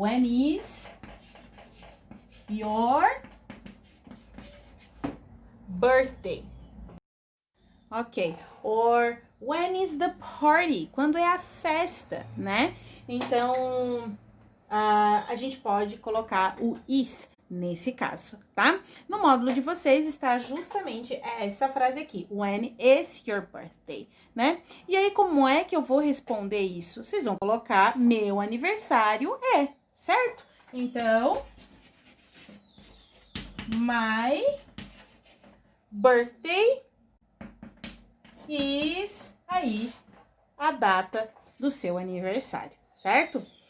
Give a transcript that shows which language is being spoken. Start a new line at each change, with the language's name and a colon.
English: When is your birthday? Ok. Or when is the party?
Portuguese: Quando é a festa,
English: né?
Portuguese: Então, a gente pode colocar o is nesse caso, tá? No módulo de vocês está justamente essa frase aqui.
English: When is your birthday, né?
Portuguese: E aí, como é que eu vou responder isso? Vocês vão colocar meu aniversário certo? Então,
English: my birthday is
Portuguese: aí a data do seu aniversário, certo?